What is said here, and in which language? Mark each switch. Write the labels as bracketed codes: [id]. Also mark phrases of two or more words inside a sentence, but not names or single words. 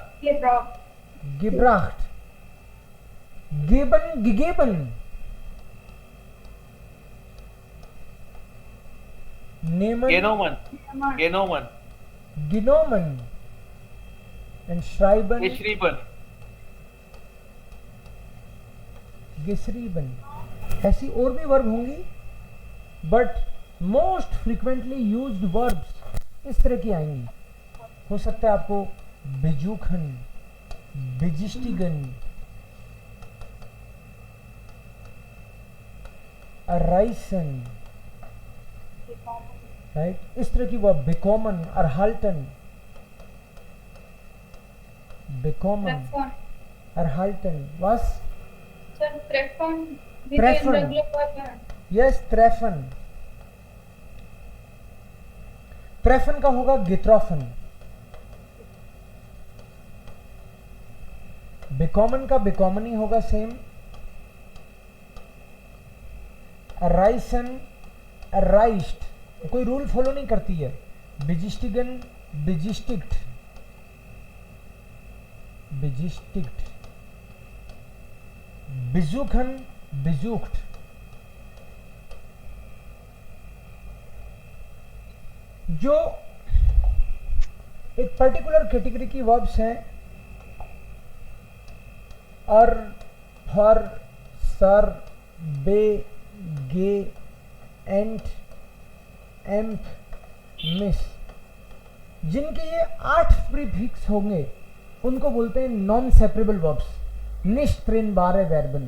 [de] gebracht, geben, gegeben, nehmen, Genommen. Genommen. genommen, and schreiben, Geschrieben. geschrieben. [hi] ऐसी और भी वर्ब होंगी, [en] But most frequently used verbs [hi] इस तरह की आएंगी. हो सकता है आपको [de] besuchen, begeistigen, erreichen, [hi] राइट? इस तरह की वर्ब. [de] bekommen, erhalten, bekommen, erhalten. वास? Treffen. Yes, treffen. Treffen का होगा getroffen. [hi] bekommen का bekommen ही होगा सेम. [de] erreichen, erreicht. [hi] कोई [en] rule follow [hi] नहीं करती है. [de] begistigen, begistigt, begistigt. besuchen, besucht. [hi] जो एक [en] particular category [hi] की वर्ब्स हैं, और [de] ver, zer, be, ge, ent, emp, miss, [hi] जिनके ये 8 प्रीफिक्स होंगे उनको बोलते हैं [en] non separable verbs, [de] nicht trennbare Verben.